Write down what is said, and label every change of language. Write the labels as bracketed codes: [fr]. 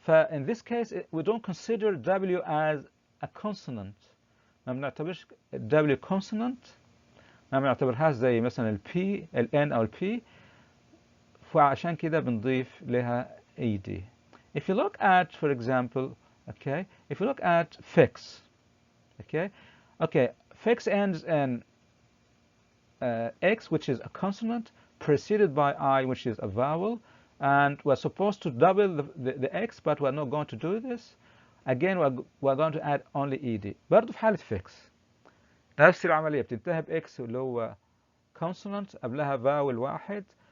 [en] in this case we don't consider W as a consonant. [ar] ما بنعتبرش W consonant، ما بنعتبرهاش زي مثلا ال P ال N أو ال P، فعشان كده بنضيف لها ED. [en] If you look at, for example, okay, if you look at fix, okay, fix ends in X, which is a consonant, preceded by I, which is a vowel, and we're supposed to double the X, but we're not going to do this. Again, we're going to add only ED. [ar] برضه في حالة fix نفس العملية بتنتهي بإكس اللي هو consonant قبلها vowel واحد.